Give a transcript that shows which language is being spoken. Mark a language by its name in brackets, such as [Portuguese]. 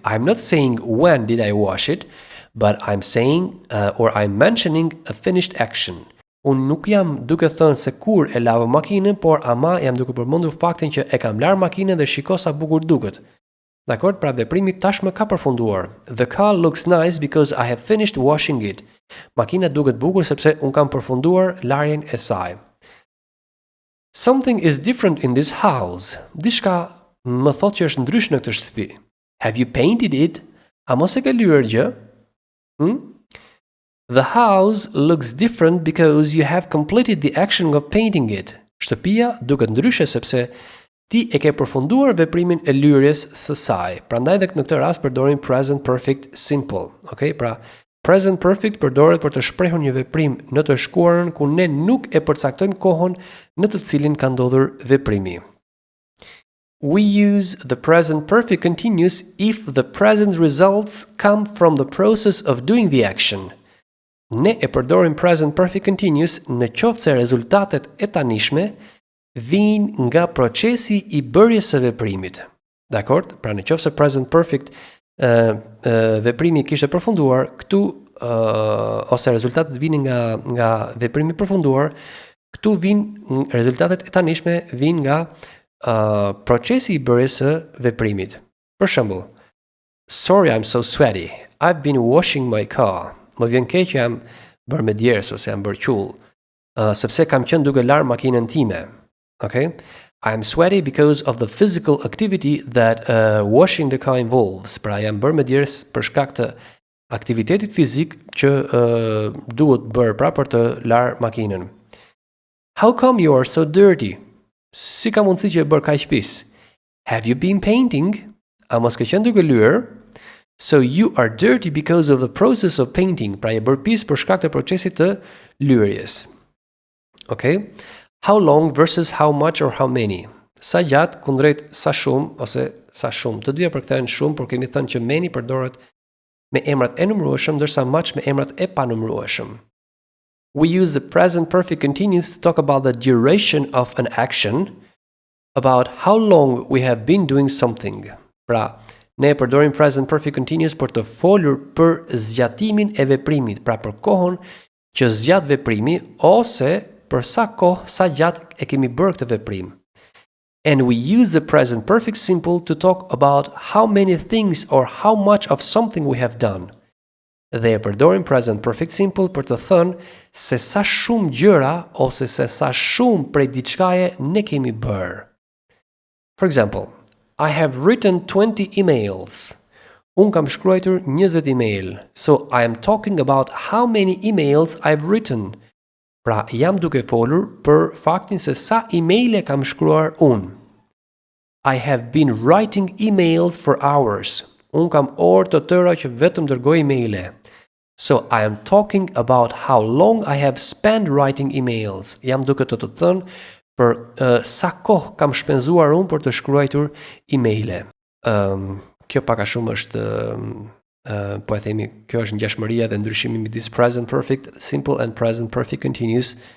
[English] I'm not saying when did I wash it, but I'm saying or I'm mentioning a finished action. [Albanian] Unë nuk jam duke thënë se kur e lavë makinën, por ama jam duke përmendur faktin që e kam lar makinën dhe shiko sa bukur duket. Dakor, pra veprimi tashmë ka përfunduar. [English] The car looks nice because I have finished washing it. [Albanian] Makina duket bukur sepse un kam përfunduar larjen e saj. [English] Something is different in this house. [Albanian] Diçka më thotë që është ndryshe në këtë shtëpi. [English] Have you painted it? [Albanian] A mos e ke lyer gjë? [English] The house looks different because you have completed the action of painting it. [Albanian] Shtëpia duket ndryshe sepse ti e ke përfunduar veprimin e lyerjes së saj. Prandaj edhe në këtë rast përdorim present perfect simple. Okay? Pra, present perfect përdoret për të shprehur një veprim në të shkuarën ku ne nuk e përcaktojmë kohën në të cilin ka ndodhur veprimi. [English] We use the present perfect continuous if the present results come from the process of doing the action. [Albanian] Ne e përdorim present perfect continuous në qoftë se rezultatet e tanishme vijnë nga procesi I bërjes së veprimit. Dakor? Pra në qoftë se present perfect veprimi kishte përfunduar, këtu ose rezultatet vijnë nga veprimi I përfunduar, këtu vijnë rezultatet e tanishme vijnë nga procesi I bërjes së veprimit. Për shembull, [English] sorry I'm so sweaty. I've been washing my car. [Albanian] Më vjen keq që jam bërë me djersë ose jam bërë qull, sepse kam qenë duke lar makinën time. [English] Okay? I'm sweaty because of the physical activity that washing the car involves. [Albanian] Pra jam bërë me djersë për shkak të aktivitetit fizik që duhet bërë pra për të lar makinën. [English] How come you are so dirty? [Albanian] Si ka mundësi që e bërë kaq pis? [English] Have you been painting? [Albanian] A mos ke qenë duke lyer? [English] So you are dirty because of the process of painting. [Albanian] Pra e bërë pis për shkak të procesit të lyerjes. [English] Okay? How long versus how much or how many? [Albanian] Sa gjatë kundrejt sa shumë ose sa shumë. Të dyja përkthehen shumë, por kemi thënë që many përdoret me emrat e numërueshëm, ndërsa much me emrat e panumërueshëm. [English] We use the present perfect continuous to talk about the duration of an action, about how long we have been doing something. [Albanian] Pra, ne përdorim present perfect continuous për të folur për zgjatimin e veprimit, pra për kohën që zgjat veprimi ose për sa kohë, sa gjatë e kemi bërë këtë veprim. [English] And we use the present perfect simple to talk about how many things or how much of something we have done. [Albanian] Dhe e përdorim present perfect simple për të thënë se sa shumë gjëra ose se sa shumë prej diçkaje ne kemi bërë. [English] For example, I have written 20 emails. [Albanian] Unë kam shkruar 20 email. [English] So I am talking about how many emails I've written. [Albanian] Pra, jam duke folur për faktin se sa emaile kam shkruar unë. [English] I have been writing emails for hours. [Albanian] Unë kam orë të tëra që vetëm dërgoj emaile. [English] So I am talking about how long I have spent writing emails. [Albanian] Jam duke të thënë për sa kohë kam shpenzuar unë për të shkruar emaile. Kjo pak a shumë është po e themi, kjo është ngjashmëria dhe ndryshimi midis present perfect simple and present perfect continuous.